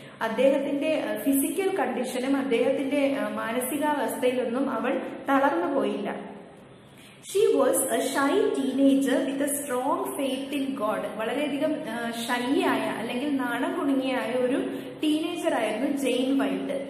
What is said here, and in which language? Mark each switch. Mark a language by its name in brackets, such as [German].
[Malayalam] അദ്ദേഹത്തിന്റെ ഫിസിക്കൽ കണ്ടീഷനും അദ്ദേഹത്തിന്റെ മാനസികാവസ്ഥയിലൊന്നും അവൾ തളർന്നു പോയില്ല. [English] She was a shy teenager with a strong faith in God. [Malayalam] വളരെയധികം ഷൈ ആയ അല്ലെങ്കിൽ നാണം കുണുങ്ങിയായ ഒരു ടീനേജർ ആയിരുന്നു ജെയിൻ വൈൽഡ്.